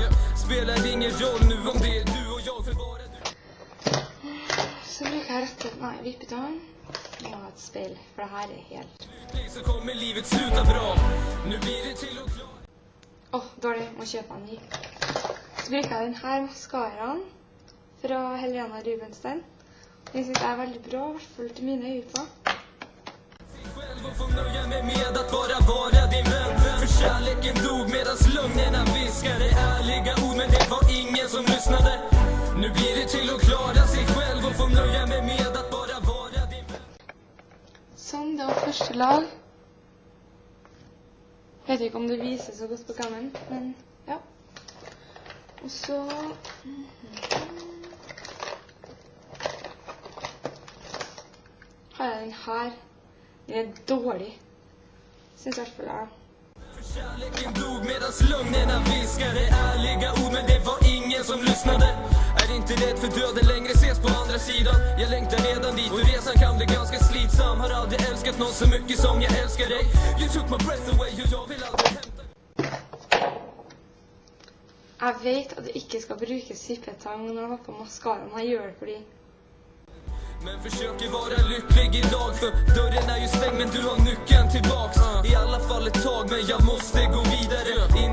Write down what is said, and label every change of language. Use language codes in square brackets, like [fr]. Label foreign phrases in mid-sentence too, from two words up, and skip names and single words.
[sv] Spelar ingen roll nu om det är du och jag, för bara du. [no] Så bruker jeg rett og slett, nei, vippetån. Jeg må ha et speil, for det her er helt... [sv] Så kommer livet sluta bra. Nu blir det till och klart. [no] Dårlig, må kjøpe en ny. Så bruker jeg denne mascaraen fra Helena Rubinstein. Den synes jeg er veldig bra, i hvert fall til mine øyne. [sv] Och få nöja mig med att bara vara din vän. För kärleken dog medans lögnerna viskade ärliga ord, men det var ingen som lyssnade. Nu blir det till att klara sig själv och få nöja mig med att bara vara din vän. [no] Sånn, det var første lag. Jeg vet ikke om det viser så godt på kameraen, men ja. Og så... har jeg den her. Den er dårlig. Syns i hvert fall jeg. [sv] Kärleken dog medans lögnerna viskade ärliga ord, men det var ingen som lyssnade. Är inte rädd för döden längre, ses på andra sidan. Jag längtar redan dit och resan kan bli ganska slitsam. Har aldrig älskat någon så mycket som jag älskar dig. [en] You took my breath away [sv] och jag vill aldrig hämta. [no] Jeg vet at jeg ikke skal bruke syppetang når jeg har på mascara, men jeg gjør det fordi [sv] Men försöker vara lycklig idag, för dörren är ju stängd men du har nyckeln tillbaks. I alla fall ett tag, men jag måste gå vidare.